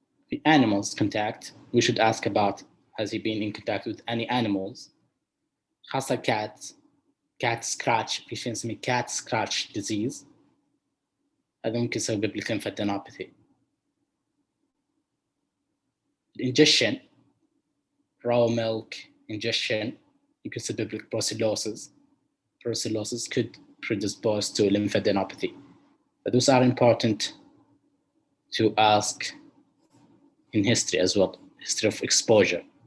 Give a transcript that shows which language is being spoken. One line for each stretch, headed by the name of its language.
English: The animals contact, we should ask about, has he been in contact with any animals?
Arabic: خاصة cats, cat scratch, في شيء نسميه cat scratch disease. هذا ممكن يسبب لك lymphadenopathy.
English: Ingestion, raw milk ingestion, you could
Arabic: يسبب لك
English: brucellosis. Brucellosis could predispose to lymphadenopathy. But those are important to ask in history as well, history of exposure.